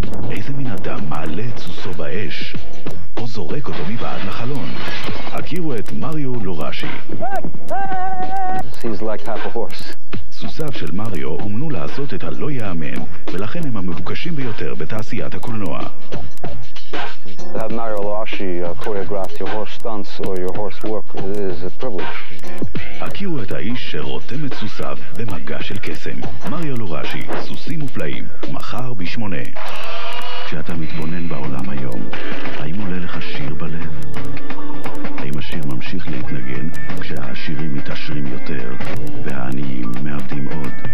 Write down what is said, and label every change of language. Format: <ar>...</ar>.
<he>איזה מין אדם מעלה את סוסו באש או זורק אותו מבעד לחלון? הכירו את מריו לורשי.</he> <en>He's like half a horse.</en> <he>סוסיו של מריו אומנו לעשות את הלא יאמן, ולכן הם המבוקשים ביותר בתעשיית הקולנוע.</he> <en>To have Mario Larashi choreograph your horse stunts or your horse work is a privilege.</en> <he>הכירו את האיש שרותם את סוסיו במגע של קסם. מריו לורשי, סוסים מופלאים, מחר ב8. כשאתה מתבונן בעולם היום, האם עולה לך שיר בלב? האם השיר ממשיך להתנגן כשהעשירים מתעשרים יותר והעניים מאבדים עוד?</he>